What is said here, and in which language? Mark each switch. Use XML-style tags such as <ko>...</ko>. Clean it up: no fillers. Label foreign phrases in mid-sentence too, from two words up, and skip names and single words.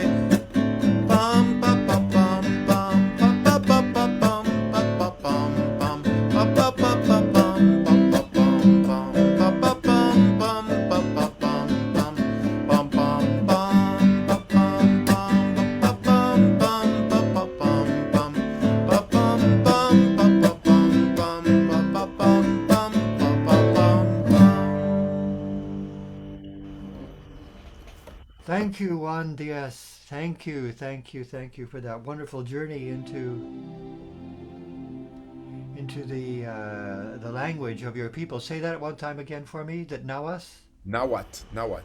<en>Pam pa pa pam pam pa pa pa pa pam pa pa pam pam pa pa pa pa pam pa pa pam pam pa pa pam pam pa pa pam pam pam pam pam pa pam pam pa pam pam pa pa pam pam pa pam pam pa pa pam pam pa pa pam pam pa pa pam pam. Thank you, Juan. Díes. Thank you for that wonderful journey into the language of your people. Say that one time again for me. That Nahuas? Nahuatl.</en>